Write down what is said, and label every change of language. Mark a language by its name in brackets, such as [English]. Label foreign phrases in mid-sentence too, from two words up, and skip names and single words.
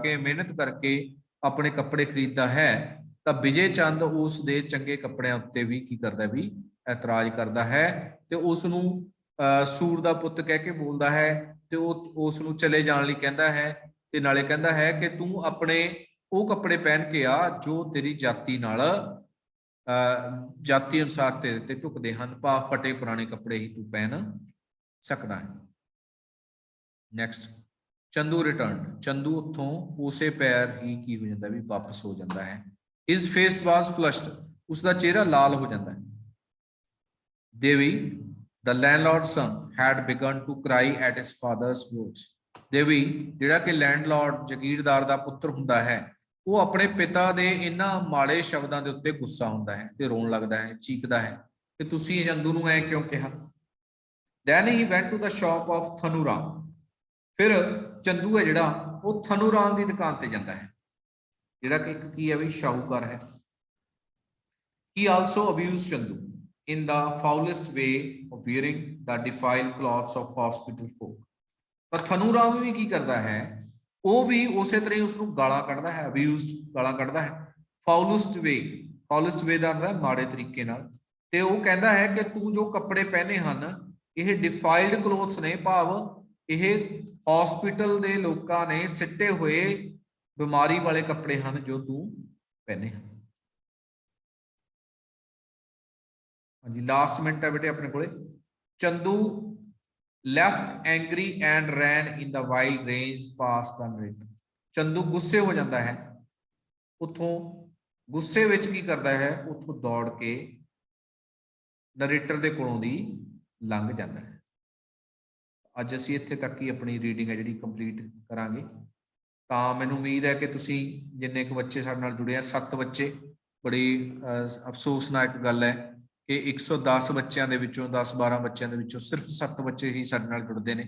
[Punjabi] ਕੇ ਮਿਹਨਤ ਕਰਕੇ ਆਪਣੇ ਕੱਪੜੇ ਖਰੀਦਦਾ ਹੈ, ਤਾਂ ਵਿਜੇ ਚੰਦ ਉਸ ਦੇ ਚੰਗੇ ਕੱਪੜਿਆਂ ਉੱਤੇ ਵੀ ਕੀ ਕਰਦਾ ਵੀ ਇਤਰਾਜ਼ ਕਰਦਾ ਹੈ ਤੇ ਉਸ ਨੂੰ ਸੂਰ ਦਾ ਪੁੱਤ ਕਹਿ ਕੇ ਬੋਲਦਾ ਹੈ ਤੇ ਉਹ ਉਸ ਨੂੰ ਚਲੇ ਜਾਣ ਲਈ ਕਹਿੰਦਾ ਹੈ ਤੇ ਨਾਲੇ ਕਹਿੰਦਾ ਹੈ ਕਿ ਤੂੰ ਆਪਣੇ ਉਹ ਕੱਪੜੇ ਪਹਿਨ ਕੇ ਆ ਜੋ ਤੇਰੀ ਜਾਤੀ ਨਾਲ ਜਾਤੀ ਅਨੁਸਾਰ ਤੇਰੇ ਤੇ ਢੁਕਦੇ ਹਨ, ਭਾ ਫਟੇ ਪੁਰਾਣੇ ਕੱਪੜੇ ਹੀ ਤੂੰ ਪਹਿਨ ਸਕਦਾ ਹੈ. [English] next ਚੰਦੂ return. [Punjabi] ਚੰਦੂ ਉੱਥੋਂ ਉਸੇ ਪੈਰ ਹੀ ਕੀ ਹੋ ਜਾਂਦਾ ਵੀ ਵਾਪਸ ਹੋ ਜਾਂਦਾ ਹੈ. [English] His face was flushed. [Punjabi] ਉਸਦਾ ਚਿਹਰਾ ਲਾਲ ਹੋ ਜਾਂਦਾ ਹੈ. [English] ਦੇਵੀ the landlord's son had begun to cry at his father's words. [Punjabi] ਦੇਵੀ ਜਿਹੜਾ ਕਿ ਲੈਂਡਲੌਰਡ ਜਗੀਰਦਾਰ ਦਾ ਪੁੱਤਰ ਹੁੰਦਾ ਹੈ, ਉਹ ਆਪਣੇ ਪਿਤਾ ਦੇ ਇਹਨਾਂ ਮਾੜੇ ਸ਼ਬਦਾਂ ਦੇ ਉੱਤੇ ਗੁੱਸਾ ਹੁੰਦਾ ਹੈ ਤੇ ਰੋਣ ਲੱਗਦਾ ਹੈ, ਚੀਕਦਾ ਹੈ ਕਿ ਤੁਸੀਂ ਚੰਦੂ ਨੂੰ ਐ ਕਿਉਂ ਕਿਹਾ. [English] Then he went to the shop of Thanuram. [Punjabi] ਫਿਰ ਚੰਦੂ ਹੈ ਜਿਹੜਾ ਉਹ ਥਨੂਰਾਮ ਦੀ ਦੁਕਾਨ ਤੇ ਜਾਂਦਾ ਹੈ, ਜਿਹੜਾ ਕਿ ਇੱਕ ਕੀ ਹੈ ਵੀ ਸ਼ਾਹੂਕਾਰ ਹੈ. [English] He also abused Chandu in the foulest way of wearing the defiled clothes of hospital folk. [Punjabi] ਪਰ ਥਨੂਰਾਮ ਵੀ ਕੀ ਕਰਦਾ ਹੈ, ਉਹ ਵੀ ਉਸੇ ਤਰ੍ਹਾਂ ਹੀ ਉਸ ਨੂੰ ਗਾਲਾਂ ਕੱਢਦਾ ਹੈ, abused ਗਾਲਾਂ ਕੱਢਦਾ ਹੈ. [English] foulest way [Punjabi] ਦਾ ਅਰਥ ਹੈ ਮਾੜੇ ਤਰੀਕੇ ਨਾਲ. ਤੇ ਉਹ ਕਹਿੰਦਾ ਹੈ ਕਿ ਤੂੰ ਜੋ ਕੱਪੜੇ ਪਹਿਨੇ ਹਨ ਇਹ [English] defiled clothes [Punjabi] ਨੇ, ਭਾਵ ਇਹ ਹਸਪੀਟਲ ਦੇ ਲੋਕਾਂ ਨੇ ਸਿੱਟੇ ਹੋਏ ਬਿਮਾਰੀ ਵਾਲੇ ਕੱਪੜੇ ਹਨ ਜੋ ਤੂੰ ਪਹਿਨੇ ਹਨ. ਹਾਂਜੀ [English] last minute [Punjabi] ਹੈ ਬੇਟੇ ਆਪਣੇ ਕੋਲੇ. [English] ਚੰਦੂ left angry and ran in the wild range past the narrator. [Punjabi] ਚੰਦੂ ਗੁੱਸੇ ਹੋ ਜਾਂਦਾ ਹੈ, ਉਥੋਂ ਗੁੱਸੇ ਵਿੱਚ ਕੀ ਕਰਦਾ ਹੈ, ਉਥੋਂ ਦੌੜ ਕੇ ਨਰੇਟਰ ਦੇ ਕੋਲੋਂ ਦੀ ਲੰਘ ਜਾਂਦਾ ਹੈ. ਅੱਜ ਅਸੀਂ ਇੱਥੇ ਤੱਕ ਹੀ ਆਪਣੀ ਰੀਡਿੰਗ ਹੈ ਜਿਹੜੀ ਕੰਪਲੀਟ ਕਰਾਂਗੇ. ਤਾਂ ਮੈਨੂੰ ਉਮੀਦ ਹੈ ਕਿ ਤੁਸੀਂ ਜਿੰਨੇ ਕੁ ਬੱਚੇ ਸਾਡੇ ਨਾਲ ਜੁੜੇ ਆ, 7 ਬੱਚੇ, ਬੜੀ ਅਫਸੋਸਨਾਕ ਗੱਲ ਹੈ ਕਿ 110 ਬੱਚਿਆਂ ਦੇ ਵਿੱਚੋਂ 10-12 ਬੱਚਿਆਂ ਦੇ ਵਿੱਚੋਂ ਸਿਰਫ 7 ਬੱਚੇ ਹੀ ਸਾਡੇ ਨਾਲ ਜੁੜਦੇ ਨੇ.